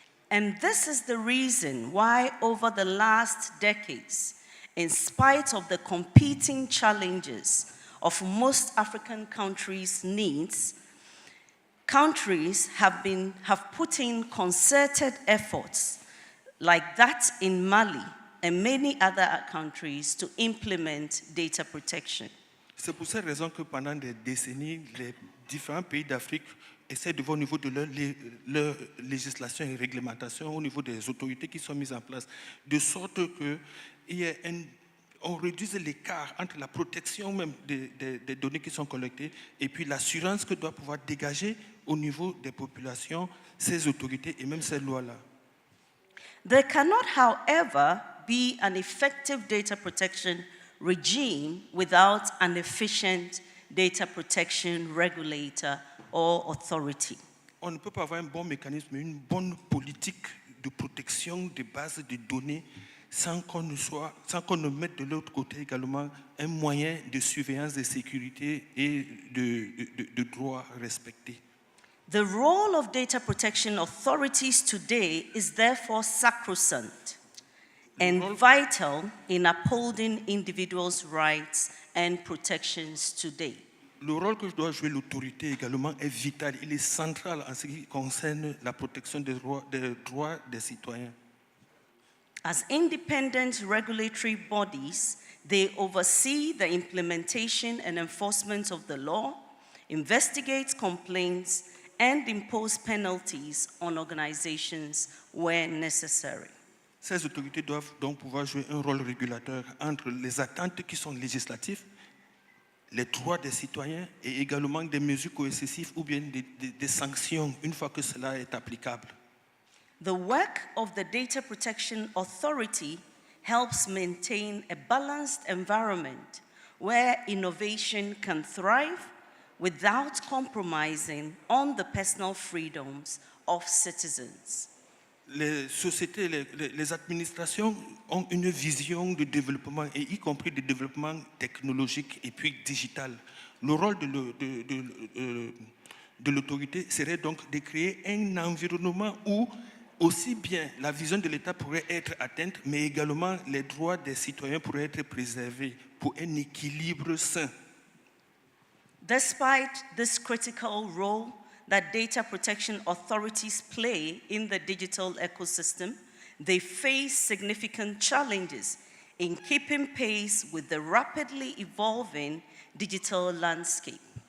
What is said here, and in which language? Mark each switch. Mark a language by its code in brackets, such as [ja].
[en] And this is the reason why over the last decades, in spite of the competing challenges of most African countries' needs, countries have put in concerted efforts like that in Mali and many other countries to implement data protection. [fr] C'est pour cette raison que pendant des décennies, les différents pays d'Afrique essaient de voir au niveau de leur législation et réglementation, au niveau des autorités qui sont mises en place, de sorte qu'on réduise l'écart entre la protection même des données qui sont collectées et puis l'assurance que doit pouvoir dégager au niveau des populations ces autorités et même ces lois-là. [en] There cannot, however, be an effective data protection regime without an efficient data protection regulator or authority. [fr] On ne peut pas avoir un bon mécanisme, une bonne politique de protection des bases de données sans qu'on ne mette de l'autre côté également un moyen de surveillance de sécurité et de droits respectés. [en] The role of data protection authorities today is therefore sacrosanct and vital in upholding individuals' rights and protections today. [fr] Le rôle que doit jouer l'autorité également est vital, il est central en ce qui concerne la protection des droits des citoyens. [en] As independent regulatory bodies, they oversee the implementation and enforcement of the law, investigate complaints, and impose penalties on organizations where necessary. [fr] Ces autorités doivent donc pouvoir jouer un rôle régulateur entre les attentes qui sont législatives, les droits des citoyens et également des mesures coercitives ou bien des sanctions une fois que cela est applicable. [en] The work of the Data Protection Authority helps maintain a balanced environment where innovation can thrive without compromising on the personal freedoms of citizens. [fr] Les sociétés, les administrations ont une vision de développement, et y compris de développement technologique et puis digital. Le rôle de l'autorité serait donc de créer un environnement où aussi bien la vision de l'État pourrait être atteinte, mais également les droits des citoyens pourraient être préservés pour un équilibre sain. [en] Despite this critical role that data protection authorities play in the digital ecosystem, they face significant challenges in keeping pace with the rapidly evolving digital landscape.